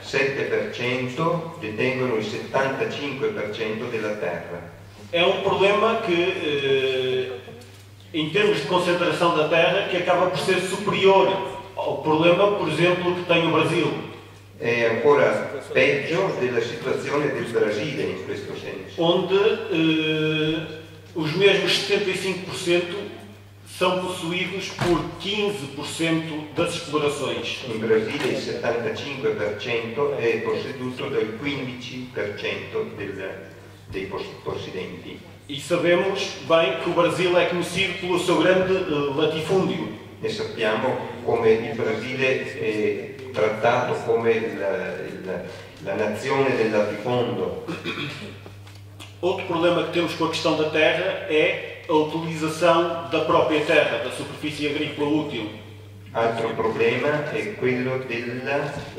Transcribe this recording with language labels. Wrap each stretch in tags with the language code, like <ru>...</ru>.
<it>7% detengono il 75% della terra.</it> <pt>É problema que, em termos de concentração da terra, que acaba por ser superior ao problema, por exemplo, que tem o Brasil.</pt> <it>È ancora peggio della situazione del Brasile in questo senso.</it> <pt>Onde os mesmos 75% são possuídos por 15% das explorações.</pt> <it>In Brasile il 75% è posseduto dal 15% dei possidenti.</it> <pt>E sabemos bem que o Brasil é conhecido pelo seu grande latifúndio.</pt> <it>E sappiamo come il Brasile è trattato come la nazione del latifondo.</it> <pt>Outro problema que temos com a questão da terra é a utilização da própria terra, da superfície agrícola útil.</pt> <it>Altro problema è quello della</it>